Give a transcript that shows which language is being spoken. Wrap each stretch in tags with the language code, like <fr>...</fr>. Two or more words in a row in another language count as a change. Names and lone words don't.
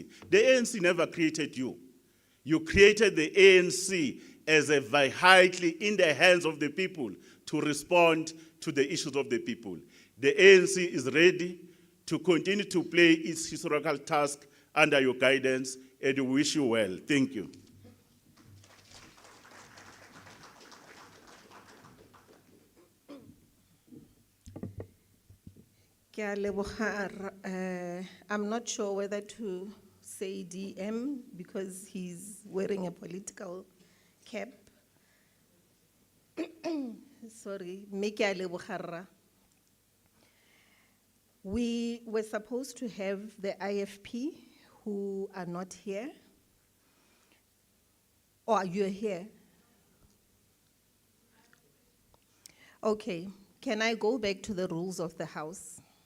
<en>The ANC never created you. You created the ANC as a vehicle in the hands of the people to respond to the issues of the people. The ANC is ready to continue to play its historical task under your guidance, and we wish you well. Thank you.</en> <tn>Ke a leboga,</tn> <en>I'm not sure whether to say DM because he's wearing a political cap. Sorry,</en> <tn>mme ke a leboga rra.</tn> <en>We were supposed to have the IFP who are not here. Or you're here? Okay, can I go back to the rules of the House?</en>